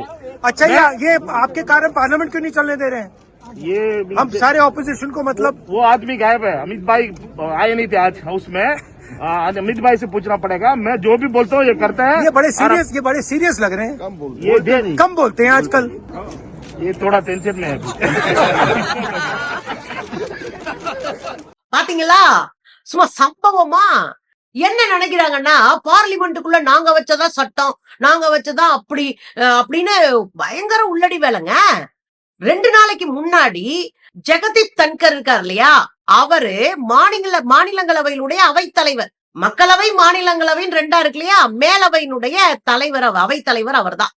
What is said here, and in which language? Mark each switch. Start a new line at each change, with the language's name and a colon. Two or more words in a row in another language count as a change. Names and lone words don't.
Hindi: अच्छा, ये आपके कारण पार्लियामेंट क्यों नहीं चलने दे रहे हैं? ये हम सारे ऑपोजिशन को मतलब वो आदमी गायब है, अमित भाई आए नहीं थे आज हाउस में। आज अमित भाई से पूछना पड़ेगा। मैं जो भी बोलता हूँ ये करता है। ये बड़े सीरियस लग रहे हैं। कम बोलते हैं आजकल। ये थोड़ा टेंशन में है।
Tamil: பாத்தீங்களா, சும்மா சம்பவமா என்ன நினைக்கிறாங்கன்னா, பார்லிமெண்ட்டுக்குள்ள நாங்க வச்சதான் சட்டம், நாங்க வச்சதான் அப்படி அப்படின்னு பயங்கர உள்ளடி வேலைங்க. 2 நாளைக்கு முன்னாடி ஜெகதீப் தன்கர் இருக்கார் இல்லையா, அவரு மாநிலங்களவையினுடைய அவைத்தலைவர், மக்களவை மாநிலங்களவைன்னு 2 இருக்கு இல்லையா, மேலவையினுடைய தலைவர், அவைத்தலைவர் அவர் தான்.